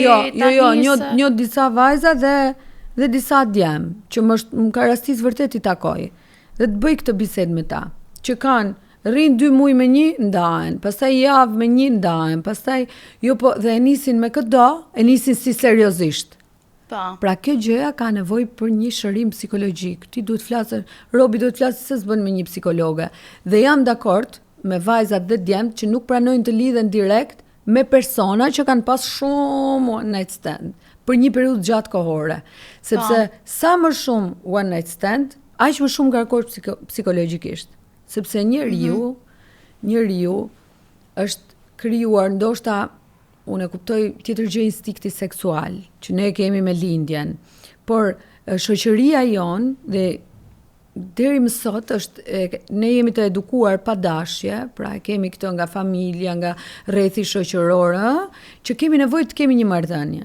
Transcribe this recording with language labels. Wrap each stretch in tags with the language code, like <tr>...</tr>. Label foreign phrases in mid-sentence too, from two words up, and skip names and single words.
<sq>njoh disa vajza dhe disa djem, që më ka rastis vërtet i takoj, dhe të bëj këtë bisedë me ta, që kanë rrin 2 muaj me një, ndahen, pastaj javë me një, ndahen, pastaj dhe e nisin me këdo, e nisin si seriozisht. Pra kjo gjëja ka nevojë për një shërim psikologjik. Ti duhet flasë, Robi duhet flasë se s'bën me një psikologe. Dhe jam dakord me vajzat dhe djemt që nuk pranojnë të lidhen direkt me persona që kanë pas shumë</sq> <en>one night stand</en> <sq>për një periudhë gjatë kohore. Sepse sa më shumë</sq> <en>one night stand,</en> <sq>aq më shumë ngarkohesh psikologjikisht. Sepse njeriu është krijuar ndoshta, unë e kuptoj tjetër gjë instikti seksual, që ne kemi me lindjen, por shoqëria jon dhe deri më sot ne jemi të edukuar pa dashje, pra kemi këtë nga familja, nga rrethi shoqëror, që kemi nevojë të kemi një marrëdhënie.</sq>